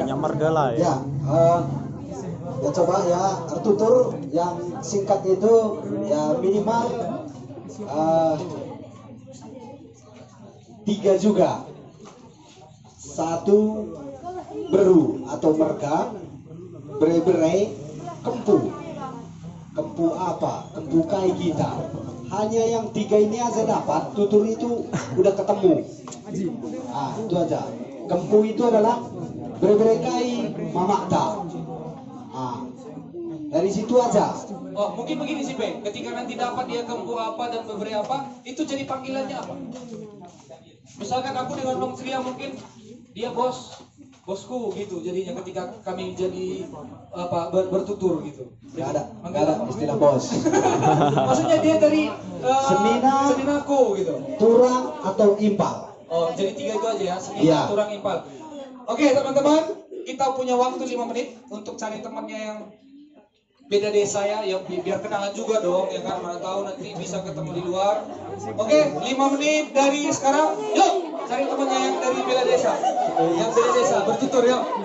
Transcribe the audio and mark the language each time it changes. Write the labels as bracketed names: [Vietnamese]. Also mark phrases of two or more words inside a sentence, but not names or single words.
[Indonesian] Banyak marga lah ya. Ya coba ya bertutur yang singkat itu ya minimal 3 juga. 1 beru atau merga, bere-bere, kempu. Kempu apa? [Batak Karo] Kempu kai [Indonesian] kita. Hanya yang 3 ini aja dapat, tutur itu udah ketemu. Itu aja. Kempu itu adalah [Batak Karo] bere-bere kai mamakta. [Indonesian] Dari situ aja. Oh, mungkin begini sih Be, ketika nanti dapat dia kempu apa dan beberapa apa, itu jadi panggilannya apa? Misalkan aku dengan Bang Tria mungkin dia bos, bosku gitu. Jadinya ketika kami jadi apa bertutur gitu. Nggak ada istilah bos. Maksudnya dia dari Semina. seminaku gitu. Turang atau impal. Oh, jadi 3 itu aja ya, semina, Iya. turang, impal. Oke, teman-teman, kita punya waktu 5 menit untuk cari temannya yang beda desa ya biar kenalan juga dong, ya kan, mana tahu nanti bisa ketemu di luar. Oke, 5 menit dari sekarang, yuk cari temannya yang dari beda desa, bertutur yuk.